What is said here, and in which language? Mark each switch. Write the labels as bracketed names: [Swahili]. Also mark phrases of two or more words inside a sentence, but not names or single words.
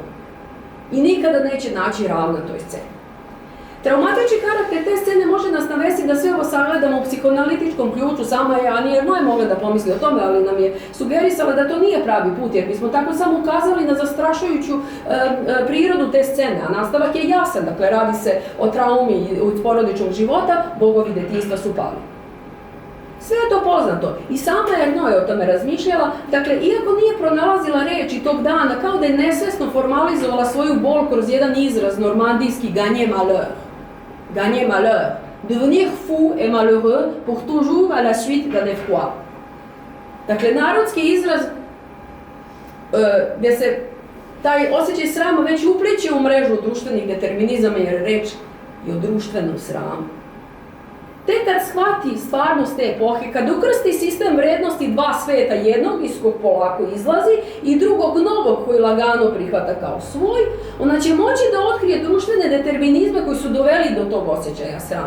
[Serbian] I nikada neće naći ravno toj sceni. Traumatični karakter te scene može nas navesti da sve ovo sagledamo u psihoanalitičkom ključu, sama je Ani Ernaux mogla da pomisli o tome, ali nam je sugerisala da to nije pravi put, jer bismo tako samo ukazali na zastrašujuću prirodu te scene, a nastavak je jasan, dakle radi se o traumi od porodičnog života, bogovi detinjstva su pali. Sve je to poznato i sama Ernaux je o tome razmišljala, dakle, iako nije pronalazila reči tog dana, kao da je nesvesno formalizovala svoju bol kroz jedan izraz normandijski [French] gagner malheur. Gagner malheur. Devenir fou et malheureux pour toujours à la suite d'un effroi. [Serbian] Dakle, narodski izraz gdje se taj osjećaj srama već upliče u mrežu društvenih determinizama, jer reč je o društvenom sramu. Tek kad shvati stvarnost te epohe, kad ukrsti sistem vrednosti dva sveta, jednog iz kog polako izlazi i drugog novog koji lagano prihvata kao svoj, ona će moći da otkrije društvene determinizme koji su doveli do tog osjećaja srama.